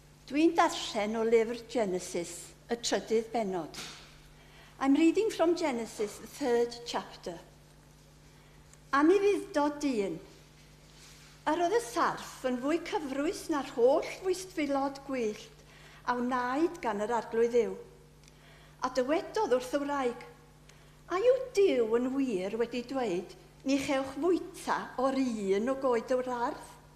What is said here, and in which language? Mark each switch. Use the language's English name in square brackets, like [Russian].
[Welsh] Dwi'n darllen o lyfr Genesis, y trydydd bennod. [English] I'm reading from Genesis, the 3rd chapter. [Welsh] Anifyddod dyn. Yr oedd y sarf yn fwy cyfrwys na'r holl fwystfilod gwyllt a wnaed gan yr arglwydd Dduw. A dywedodd wrth y wraig, A yw Duw yn wir wedi dweud, ni chewch fwyta o'r un o goed yr ardd?